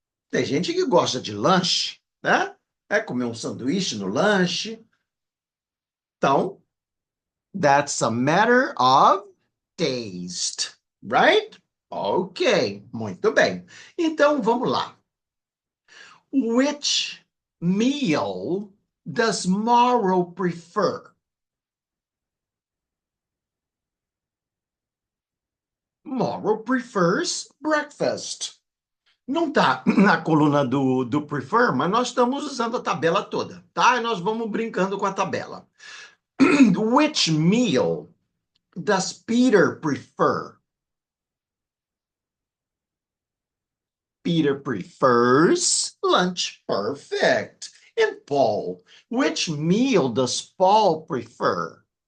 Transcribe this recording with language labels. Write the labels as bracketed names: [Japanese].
[Portuguese] Tem gente que gosta de lanche, né? É comer um sanduíche no lanche. [English] Então, that's a matter of taste, right? [Portuguese] Ok, muito bem. Então vamos lá. [English] Which meal does Mauro prefer? Mauro prefers breakfast. [Portuguese] Não tá na coluna do prefer, mas nós estamos usando a tabela toda, tá? E nós vamos brincando com a tabela. [English] Which meal does Peter prefer? Peter prefers lunch. Perfect. And Paul, which meal does Paul prefer?